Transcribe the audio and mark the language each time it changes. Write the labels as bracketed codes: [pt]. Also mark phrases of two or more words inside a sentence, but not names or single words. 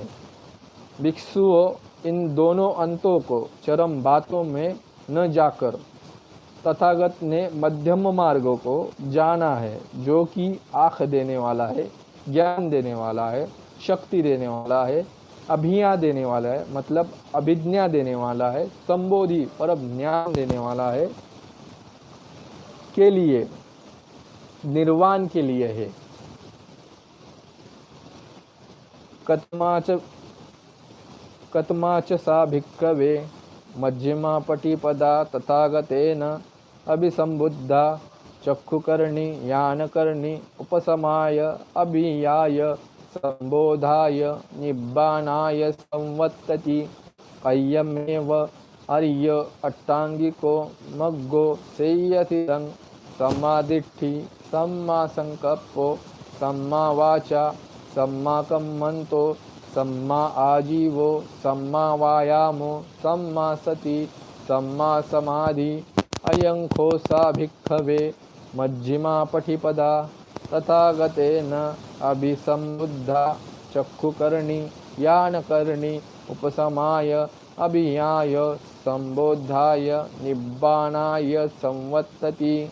[hi] भिक्षुओं, इन दोनों अंतों को चरम बातों में न जाकर तथागत ने मध्यम मार्गों को जाना है, जो कि आँख देने वाला है, ज्ञान देने वाला है, शक्ति देने वाला है, अभिज्ञा देने वाला है, मतलब अभिज्ञा देने वाला है, संबोधि परम ज्ञान देने वाला है, के लिए, निर्वाण के लिए है। [pi] कतमाच सा भिक्खवे मध्यमा पटिपदा तथागतेन अभिसंबुद्धा चक्षुकर्णी यानकर्णी उपसमाय अभियाय संबोधाय निब्बानाय संवत्तति अयमेव अर्य अट्टांगिको मग्गो सेयथिदं सम्मादिट्ठि सम्मा संकप्पो सम्मा वाचा सम्मा कम्मन्तो सम्मा आजीवो सम्मा वायामो सम्मा सति सम्मा समाधि अयंखो सा भिक्खवे मध्यमा पठिपदा तथागतेन अभिसंबुद्धा चक्षुकर्णी यानकर्णी उपसमाय अभियाय संबोधाय निब्बाणाय संवत्तति